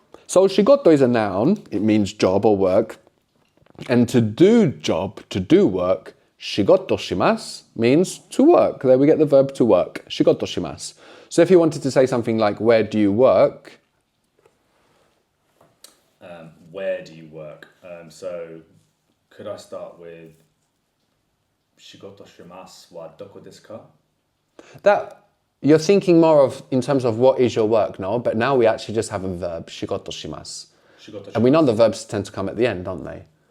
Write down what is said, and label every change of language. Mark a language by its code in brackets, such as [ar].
[en] So shigoto is a noun, it means job or work. And to do job, to do work, shigoto shimasu means to work. There we get the verb to work, shigoto shimasu. So if you wanted to say something like, where do you work? Where do you work? So could I start with [ja] 仕事しますはどこですか。 [en] That, you're thinking more of in terms of what is your work, no? But now we actually just have a verb, shigoto shimasu. [ja] 仕事し [en] And we know the verbs tend to come at the end, don't they?